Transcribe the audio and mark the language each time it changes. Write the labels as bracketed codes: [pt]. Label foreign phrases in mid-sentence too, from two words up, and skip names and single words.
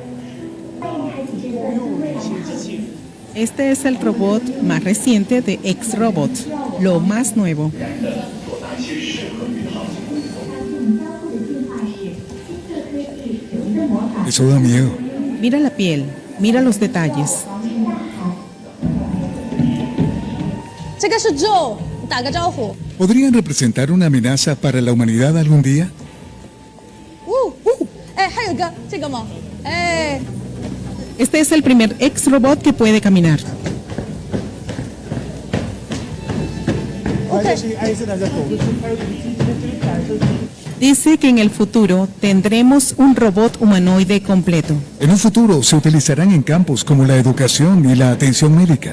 [es] Este es el robot más reciente de X-Robot, lo más nuevo. Eso da miedo. Mira la piel, mira los detalles. [zh] 这个是 Joe， 打个招呼。 [es] ¿Podrían representar una amenaza para la humanidad algún día? [zh] 哎，还有个这个吗？哎， [es] Este es el primer X-Robot que puede caminar. Dice que en el futuro tendremos un robot humanoide completo. En un futuro se utilizarán en campos como la educación y la atención médica.